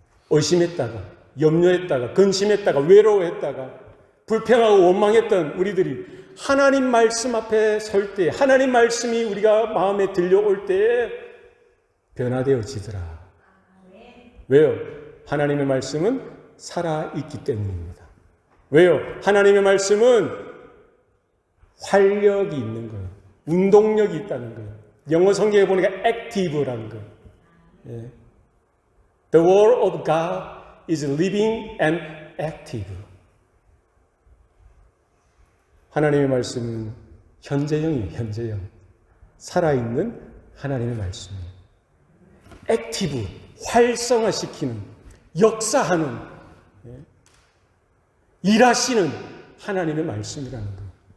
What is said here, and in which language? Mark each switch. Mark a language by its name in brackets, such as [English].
[Korean] 의심했다가, 염려했다가, 근심했다가, 외로워했다가, 불평하고 원망했던 우리들이 하나님 말씀 앞에 설 때, 하나님 말씀이 우리가 마음에 들려올 때에 변화되어지더라. 왜요? 하나님의 말씀은 살아있기 때문입니다. 왜요? 하나님의 말씀은 활력이 있는 거예요. 운동력이 있다는 거예요. 영어 성경에 보니까 active라는 거예요. 예. [English] The word of God is living and active. [Korean] 하나님의 말씀은 현재형이에요. 현재형. 살아있는 하나님의 말씀이에요. 액티브, 활성화시키는, 역사하는, 일하시는 하나님의 말씀이라는 거예요.